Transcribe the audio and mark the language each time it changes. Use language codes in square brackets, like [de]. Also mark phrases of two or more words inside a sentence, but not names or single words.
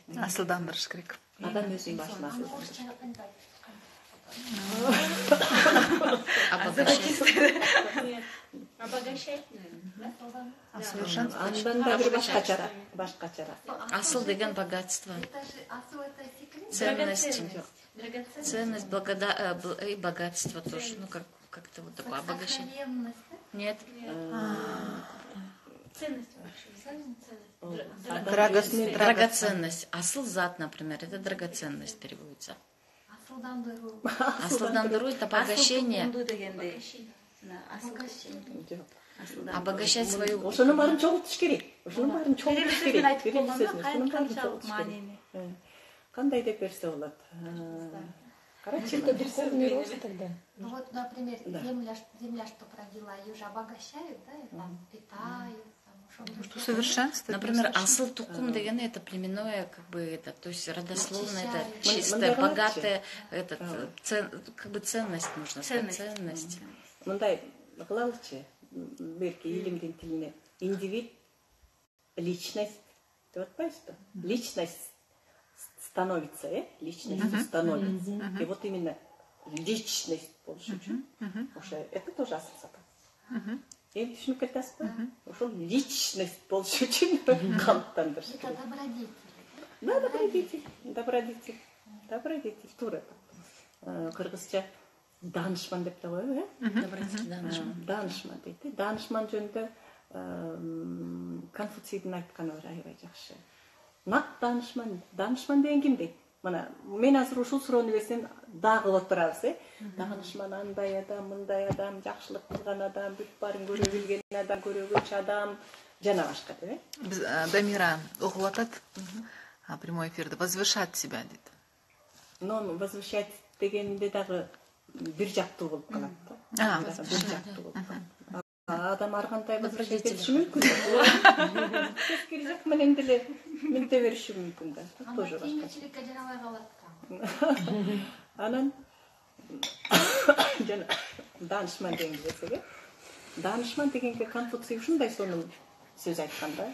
[ky] Асылдандырыш керек. Адам өзүнүн башына асылдандырыш керек. [ru] Обогащать, [ky] Андан да бир башка чара. Асыл деген богатство. [ru] Асыл это секрет? Ценность. Ценность, богатство тоже. Ну, как-то вот такое обогащение. Нет. Ценность. Драгоценность. [ky] Асыл зат, [ru] например, это драгоценность переводится. Асылдандыру это обогащение. Обогащать свою... [ky] Ошонун баарын чогултуш керек. Ошонун баарын чогултуш керек. Кандай деп берсе болот? [ru] Короче, это духовный рост тогда. Ну вот, например, земля, что родила, ее же обогащают, да, и там питают, там Совершенство. Например, [ky] асыл тукум деген [ru] это племенное, как бы это, то есть родословно, это Очищает. чистое, богатое, этот, как бы ценность нужно сказать, ценность. [ky] Мындай кылалычы, берки илимдин тилине [ru] индивид, личность [ky] деп атпайсызбы? [ru] Личность становится, личность становится. И вот именно личность [ky] болуш үчүн ошо [ru] это тоже [ky] асыл сапат. Эми түшүнүп кетесиз ба? Ошол личность болуш үчүн калыптандырыш [ru] Это [ky] керек. [ru] добродетель. Да, добродетель, туура. [ky] Кыргызча данышман деп да коебу, данышман дейт. Данышман жөнүндө Конфуцийдин айтканы бар аябай жакшы. Нак данышман деген ким дейт? Мына мен азыр ушул суроону берсем дагы отурабыз, Данышман андай адам, мындай адам, жакшылык кылган адам, бүт баарын көрө билген адам, көрөгөч адам, жана башка деп. Біз, Дамира угуп атат. Прямой эфирде [ru] возвышать себя [ky] дейт. Но возвышать дегенде дагы бир жактуу болуп калат. Бир жактуу болуп калат. Адам ар кандай возвышать этиши мүмкүн. Кескири жак менен деле менте бериши мүмкүн да. Тоже башка. Кийинчиликке жарабай калат да. Анан жана данышман деген десеге, данышман дегенге Конфуций ушундай сонун сөз айткан да.